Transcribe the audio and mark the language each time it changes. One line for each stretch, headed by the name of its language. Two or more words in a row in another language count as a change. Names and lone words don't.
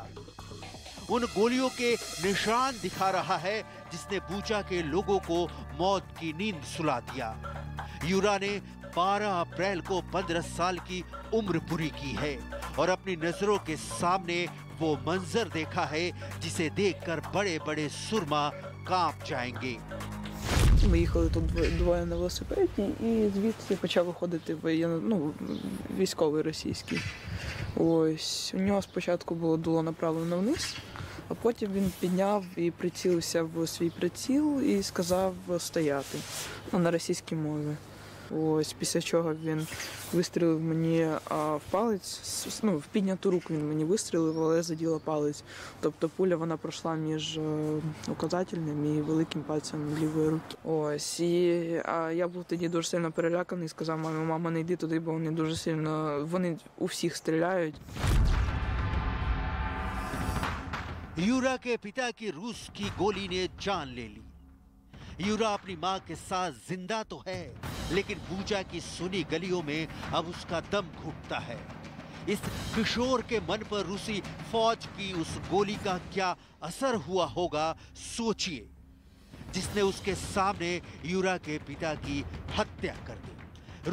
Hindi: उन गोलियों के निशान दिखा रहा है जिसने बूचा के लोगों को मौत की नींद सुला दिया। यूरा ने 12 अप्रैल को 15 साल की उम्र पूरी की है और अपनी नजरों के सामने वो मंजर देखा है जिसे देखकर बड़े बड़े सुरमा कांप जाएंगे।
Ukrainian: Ми їхали тут двоє на велосипеді і звідси почав виходити військовий російський. Ось, у нього спочатку було дуло направлено вниз, а потім він підняв і прицілився в свій приціл і сказав стояти на російській мові. Ось, після чого він вистрілив мені в палець, в підняту руку він мені вистрілив, але заділа палець. Тобто пуля вона пройшла між указательним і великим пальцем лівої руки. Ось, і я був тоді дуже сильно переляканий і сказав мамі: мама, не йди туди, бо вони дуже сильно, вони у всіх стріляють.
Hindi: यूरा के पिता की रूस की गोली ने जान ले ली। यूरा अपनी मां के साथ जिंदा तो है, लेकिन बूचा की सुनी गलियों में अब उसका दम घुटता है। इस किशोर के मन पर रूसी फौज की उस गोली का क्या असर हुआ होगा, सोचिए, जिसने उसके सामने यूरा के पिता की हत्या कर दी।